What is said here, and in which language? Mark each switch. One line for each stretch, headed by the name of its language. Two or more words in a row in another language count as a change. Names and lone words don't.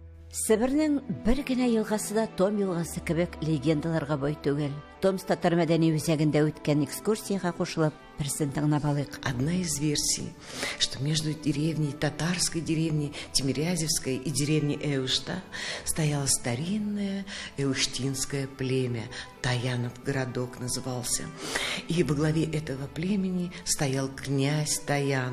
Tatar: Себернең бер генә елгасы да Том елгасы кебек легендаларга бай түгел. Том татар мәдәни үзәгендә үткән экскурсиягә кушылып, берсен тыңлап алыйк.
Russian: Одна из версий, что между деревней, татарской деревней Тимирязевской и деревней Эушта стояло старинное эуштинское племя. Таянов городок назывался. И во главе этого племени стоял князь Таян.